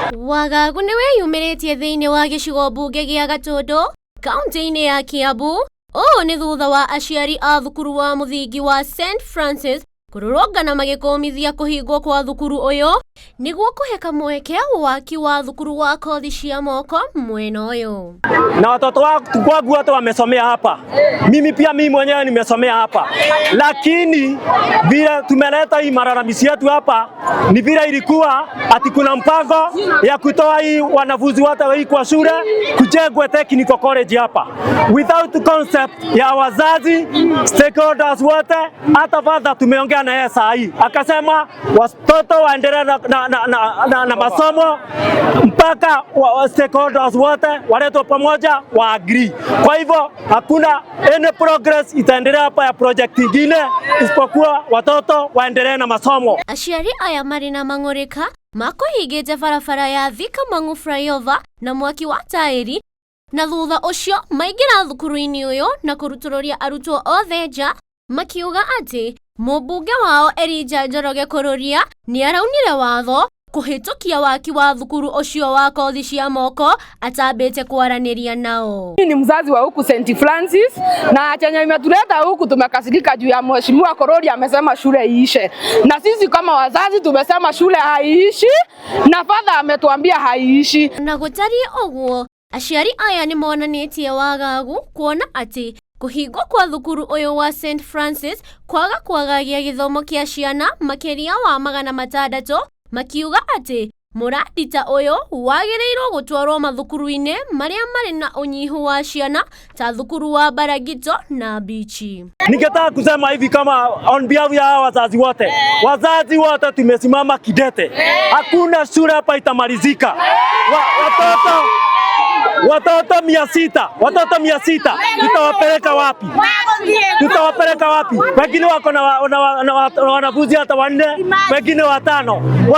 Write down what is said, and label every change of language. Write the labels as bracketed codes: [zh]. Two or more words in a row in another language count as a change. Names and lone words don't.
[ki] Wagagu niwe yumĩrĩtie thĩinĩ wa gĩcigo mbunge gĩa Gatũndũ, kaunti-inĩ ya Kiambu. Ũũ nĩ thutha wa aciari a thukuru wa mũthingi wa St Francis kũrũrũngana magĩkũmithia kũhingwo kwa thukuru ũyũ nĩguo kũhe kamweke waki wa thukuru wa kothi cia moko mwena ũyũ. [sw] Na watoto wangu wote wamesomea hapa. Mimi mwenyewe nimesomea hapa. Lakini vile tumeleta hii malalamishi yetu hapa ni vile ilikuwa ati kuna mpango ya kutoa hii wanafunzi wote hii kwa shule kujengwe [en] technical college [sw] hapa. [en] Without concept [sw] ya wazazi, stakeholders wote, hata father tumeongea na yeye saa hii. Akasema watoto waendelee na masomo mpaka stakeholders wote waletwe pamoja wa agree. Kwa hivyo hakuna [en] any progress [sw] itaendelea hapa ya project ingine isipokuwa watoto waendelee na masomo. [ki] Aciari aya marĩ na mang'ũrĩka makũhingĩte barabara ya Thika Mang'u flyover na mwaki wa taĩri, na thutha ũcio maingĩra thukuru-inĩ ũyũ na kũrutũrũria arutwo othe nja, makiuga atĩ mũmbunge wao Elijah Njoroge Kururia nĩ araunire watho kũhĩtũkia waki wa thukuru ũcio wa kothi cia moko atambĩte kwaranĩria nao. [sw] Mimi ni mzazi wa huku St Francis na chenye imetuleta huku tumekasirika juu ya mheshimiwa Kururia amesema shule iishe. Na sisi kama wazazi tumesema shule haiishi na father ametuambia haiishi. [ki] Na gũtariĩ ũguo, aciari aya nĩ monanĩtie wagagu kuona atĩ kũhingwo kwa thukuru ũyũ wa St Francis kwagagia gĩthomo kĩa ciana makĩria wa 600, makiuga atĩ mũradi ta ũyũ wagĩrĩirwo gũtwarwo mathukuru-inĩ marĩa marĩ na ũnyihu wa ciana ta thukuru wa Baragito na Bichi. [sw] Ningetaka kusema hivi kama [en] on behalf [sw] ya wazazi wote tumesimama kidete. Hakuna shule hapa itamalizika. Watoto 600 tutawapeleka wapi? Wengine wako na wanafunzi hata 4, wengine 5.